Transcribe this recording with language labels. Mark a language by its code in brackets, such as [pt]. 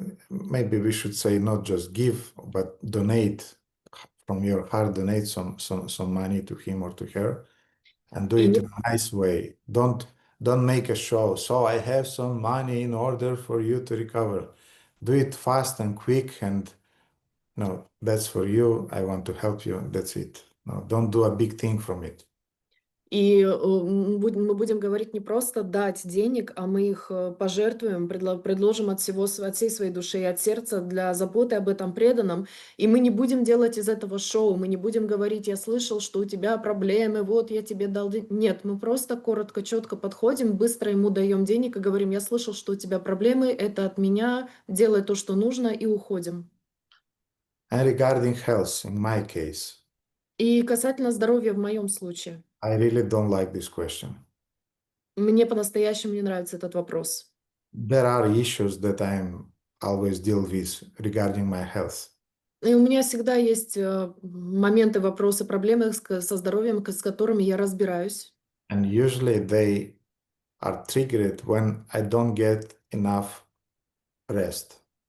[en] Maybe we should say not just give, but donate from your heart, donate some money to him or to her, and do it in a nice way. Don't make a show. So I have some money in order for you to recover. Do it fast and quick, and no, that's for you. I want to help you. That's it. No, don't do a big thing from it. [ru] И мы будем говорить не просто дать денег, а мы их пожертвуем, предложим от всей своей души и от сердца для заботы об этом преданном. И мы не будем делать из этого шоу, мы не будем говорить, я слышал, что у тебя проблемы, вот я тебе дал денег. Нет, мы просто коротко, четко подходим, быстро ему даем денег и говорим, я слышал, что у тебя проблемы, это от меня, делай то, что нужно, и уходим. [en] And regarding health, in my case, [ru] И касательно здоровья в моем случае. [en] I really don't like this question. [ru] Мне по-настоящему не нравится этот вопрос. [en] There are issues that I'm always deal with regarding my health. [ru] И у меня всегда есть моменты, вопросы, проблемы со здоровьем, с которыми я разбираюсь. [en] And usually they are triggered when I don't get enough rest.